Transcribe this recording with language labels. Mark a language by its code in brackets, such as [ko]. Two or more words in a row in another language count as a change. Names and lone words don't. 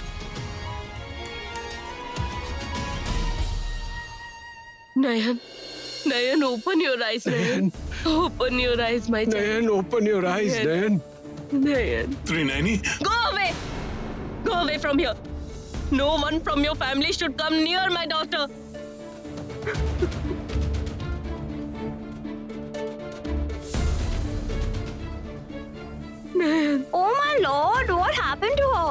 [en] Nayan, open your eyes, Nayan. Open your eyes, my child. Nayan, open your eyes, Nayan. Nayan. Trinani, Go away! Go away from here. No one from your family should come near my daughter. Nayan, Oh my lord, what happened to her?